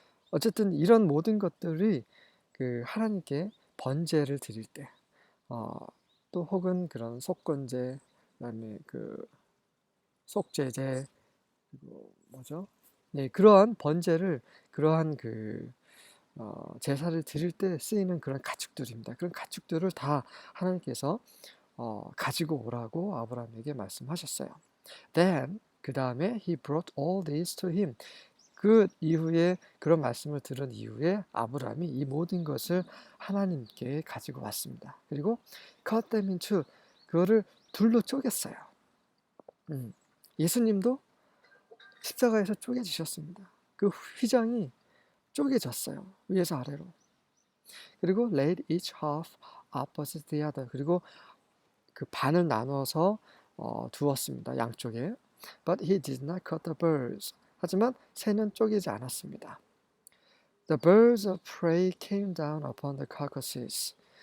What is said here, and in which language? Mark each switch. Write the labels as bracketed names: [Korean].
[Korean] 어쨌든 이런 모든 것들이 그 하나님께 번제를 드릴 때, 또 혹은 그런 속건제, 그다음에 그 속죄제, 그리고 뭐죠? 네, 그러한 번제를, 그러한 그 제사를 드릴 때 쓰이는 그런 가축들입니다. 그런 가축들을 다 하나님께서 가지고 오라고 아브라함에게 말씀하셨어요. [English] Then [Korean] 그 다음에 [English] he brought all these to him. [Korean] 그 이후에 그런 말씀을 들은 이후에 아브라함이 이 모든 것을 하나님께 가지고 왔습니다. 그리고 [English] cut them into, [Korean] 그거를 둘로 쪼갰어요. 예수님도 십자가에서 쪼개지셨습니다. 그 휘장이 쪼개졌어요. 위에서 아래로. 그리고 [English] laid each half opposite the other. [Korean] 그리고 그 반을 나눠서 두었습니다. 양쪽에. [English] But he did not cut the birds. [Korean] 하지만 새는 쪼개지 않았습니다. [English] The birds of prey came down upon the carcasses.